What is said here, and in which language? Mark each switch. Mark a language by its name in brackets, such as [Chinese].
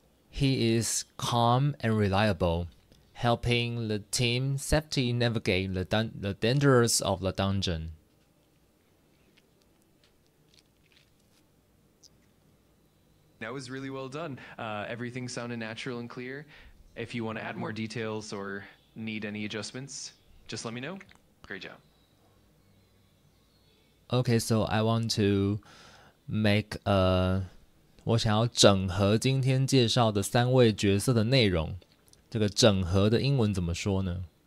[English] He is calm and reliable, helping the team safely navigate the dangers of the dungeon. That was really well done. Everything sounded natural and clear. If you want to add more details or need any adjustments, just let me know. Great job. Okay, so I want to make [Chinese] 我想要整合今天介绍的3位角色的内容。这个整合的英文怎么说呢？